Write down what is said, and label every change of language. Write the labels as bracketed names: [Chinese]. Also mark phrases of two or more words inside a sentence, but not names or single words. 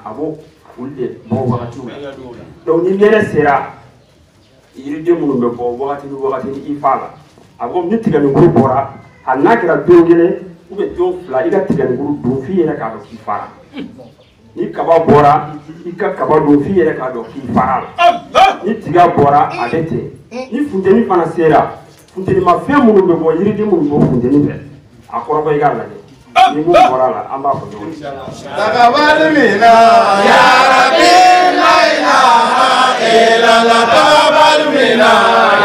[Bambara] a b'o olu de bɔ wagatiw la donc ni nɛnɛ sera yiriden minnu bɛ bɔ wagati ni wagati ni i fa la a ko ni tigɛninkuru bɔra hali n'a kɛra don kelen [French] ou bien [Bambara] don 2 i ka tigɛninkuru dun f'i yɛrɛ k'a dɔn k'i fara ni kaba bɔra i ka kaba dun f'i yɛrɛ k'a dɔn k'i fara la ni tiga bɔra a bɛ ten ni funteni fana sera funtenimafɛn minnu bɛ bɔ yiriden minnu bɛ bɔ funteni fɛ a kɔrɔbɔ i k'a lajɛ ni mun bɔra la an b'a fɔ ɲɔgɔn ye. [Arabic] تقبل منا يا رب لا إله إلا الله تقبل منا